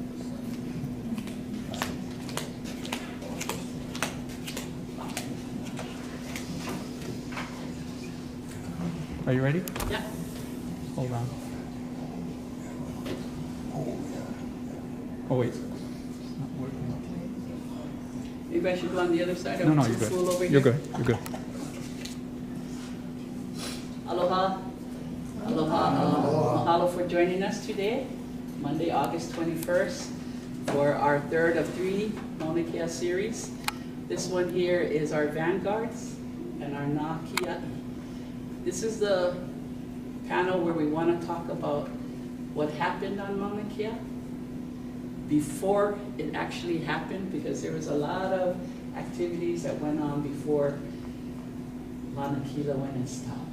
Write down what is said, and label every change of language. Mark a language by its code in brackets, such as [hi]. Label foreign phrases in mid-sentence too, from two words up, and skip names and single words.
[en] Are you ready? Yeah. Hold on. Oh wait. It's not working. Maybe I should go on the other side. No, you're good. Over You're here. good. You're good. [haw] Aloha. Aloha. [en] Mahalo for joining us today, Monday, August 21st, for our third of 3 Maunakea series. This one here is our vanguards and our Nakia. This is the panel where we want to talk about what happened on Maunakea before it actually happened, because there was a lot of activities that went on before Lanakila went and stopped.